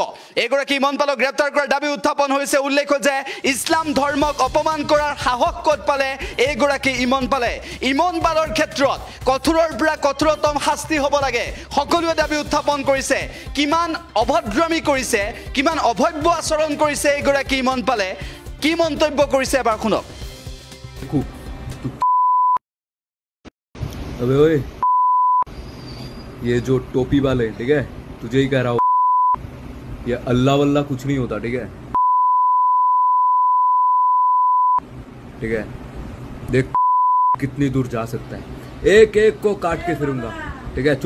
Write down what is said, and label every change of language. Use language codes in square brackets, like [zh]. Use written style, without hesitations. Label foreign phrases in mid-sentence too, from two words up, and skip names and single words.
[as] এইগৰাকী ইমন পালক গ্ৰেপ্তাৰ কৰাৰ দাবী উত্থাপন হৈছে। উল্লেখ যে ইছলাম ধৰ্মক অপমান কৰাৰ সাহস ক'ত পালে এইগৰাকী ইমন পালে? ইমন পালৰ ক্ষেত্ৰত কঠোৰৰ পৰা কঠোৰতম শাস্তি হ'ব লাগে সকলোৱে দাবী উত্থাপন কৰিছে। কিমান অভদ্ৰামী কৰিছে, কিমান অভব্য আচৰণ কৰিছে এইগৰাকী ইমন পালে, কি মন্তব্য কৰিছে এবাৰ শুনক। [hi] अबे ओए, ये जो टोपी वाले, ठीक है, तुझे ही कह रहा हूँ, ये अल्लाह वल्लाह कुछ नहीं होता, ठीक है? ठीक है, देख कितनी दूर जा सकता है, एक एक को काट के फिरूंगा, ठीक है?